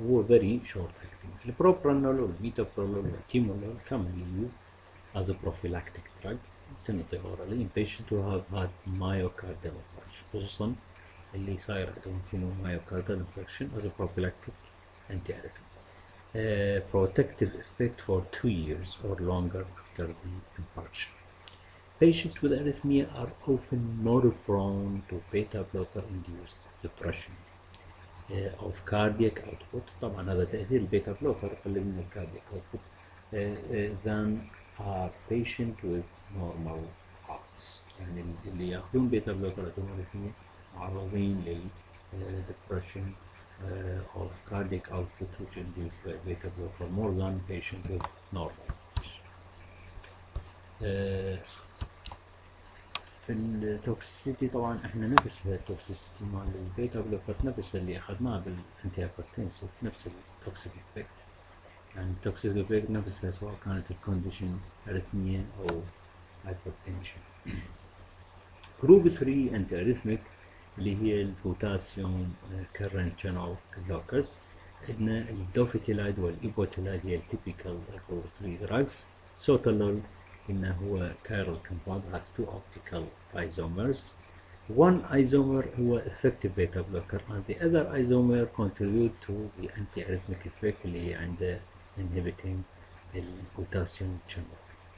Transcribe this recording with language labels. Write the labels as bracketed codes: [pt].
[ar] هو [en] very short acting. البروبرانول والميتوبرولول والتيمولول commonly used as a prophylactic drug [ar] تنطي [en] orally in patients who have had myocardial infarction، [ar] خصوصا اللي صاير عندهم شنو [en] myocardial infarction as a prophylactic antiarrhythmic. Protective effect for 2 years or longer after the infarction. Patients with arrhythmia are often more prone to beta blocker induced depression of cardiac output. [ar] طبعا هذا تأثير [en] البيتا بلوكر [ar] يقلل من [en] الكاردياك output than are patient with normal hearts. [ar] يعني اللي ياخذون [en] beta blocker [ar] عندهم [en] arrhythmia [ar] معرضين لل [en] depression of cardiac output which induced by beta blocker more than patient with normal hearts. [ar] في التوكسيسيتي طبعا احنا نفسها التوكسيسيتي مال البيتا بلوكر نفسها اللي اخذناه بالانتي هايبرتنسيف، نفس التوكسيك افكت، يعني التوكسيك افكت نفسها سواء كانت الكونديشن اريثميا او هايبرتنشن. جروب 3 انتي اريثميك اللي هي البوتاسيوم كرنت شانل بلوكرز، عندنا الدوفيتيلايد والايبوتيلايد هي التيبيكال جروب 3 دراجز. [en] sotalol [ar] إنه هو [en] chiral compound has 2 optical isomers. One isomer هو effective beta blocker and the other isomer contribute to the antiarrhythmic effect [ar] اللي هي عنده [en] inhibiting البوتاسيوم channel.